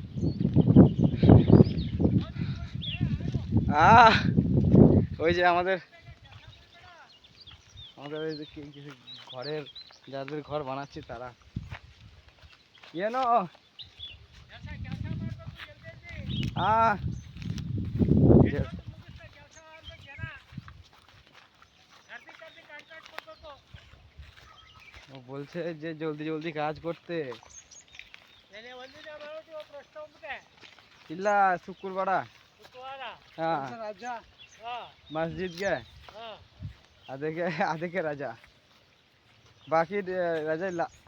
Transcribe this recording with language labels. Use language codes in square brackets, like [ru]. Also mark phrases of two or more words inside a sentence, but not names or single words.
[bn] ওই যে আমাদের ওই যে ঘরের, যাদের ঘর বানাচ্ছি তারা কেন ও বলছে যে জলদি জলদি কাজ করতে। [kn] ಇಲ್ಲ ಶುಕ್ರವಾರ ಮಸ್ಜಿದ್ ಗೆ ಅದಕ್ಕೆ ರಜಾ, ಬಾಕಿ ರಜಾ ಇಲ್ಲ.